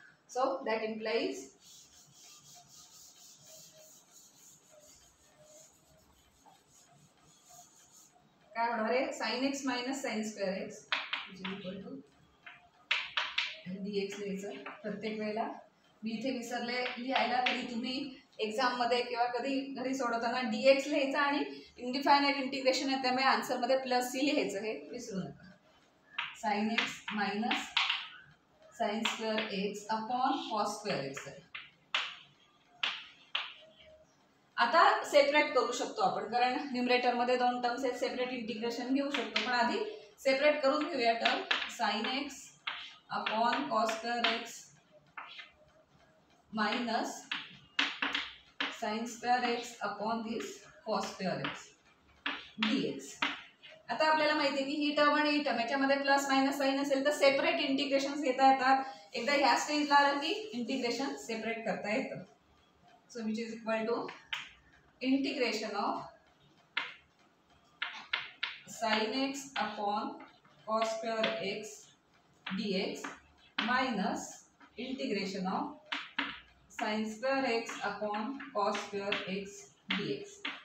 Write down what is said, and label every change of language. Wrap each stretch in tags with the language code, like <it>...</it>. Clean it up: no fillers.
<mr>So that implies काय होणार आहे, sine x minus sine square x equal to dx लिहायचं. प्रत्येक वेळेला मी इथे विसरले लिहायला, तरी तुम्ही एक्झाम मध्ये किंवा कधी घरी सोडवताना dx लिहायचं आणि इनडिफायनाइट इंटिग्रेशन आहे त्यामुळे आन्सर मध्ये प्लस सी लिहायचं, हे विसरू नका.</mr> <en>Sine x minus sine square x upon cos square x.</en> <mr>आता सेपरेट करू शकतो आपण, कारण न्यूमरेटर मध्ये दोन टर्म्स आहेत, सेपरेट इंटिग्रेशन घेऊ शकतो. पण आधी सेपरेट करून घेऊया term.</mr> <en>sine x upon cos square x minus sine square x upon this</en> <mr>कॉस स्क्वेअर एक्स dx. आता आपल्याला माहिती आहे की ही टर्म आणि ही टर्म याच्यामध्ये प्लस मायनस साइन असेल तर सेपरेट इंटिग्रेशन घेता येतात. एकदा ह्या स्टेजला आलं की इंटिग्रेशन सेपरेट करता येतं.</mr> <en>So which is equal to integration of sin x upon cos square x dx minus integration of sin square x upon cos square x dx.</en>